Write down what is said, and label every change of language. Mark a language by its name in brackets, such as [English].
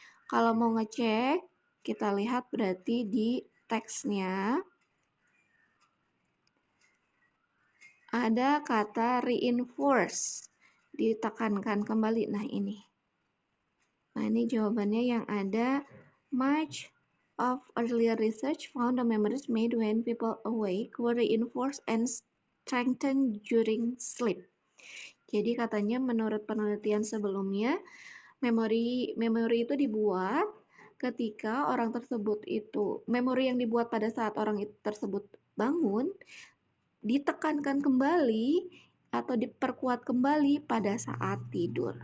[Indonesian] Kalau mau ngecek, kita lihat berarti di teksnya ada kata reinforce, ditekankan kembali. Nah ini jawabannya yang ada. [English] Much of earlier research found the memories made when people awake were reinforced and strengthened during sleep. [Indonesian] Jadi katanya menurut penelitian sebelumnya, memori itu dibuat ketika orang tersebut itu, memori yang dibuat pada saat orang itu tersebut bangun, ditekankan kembali atau diperkuat kembali pada saat tidur.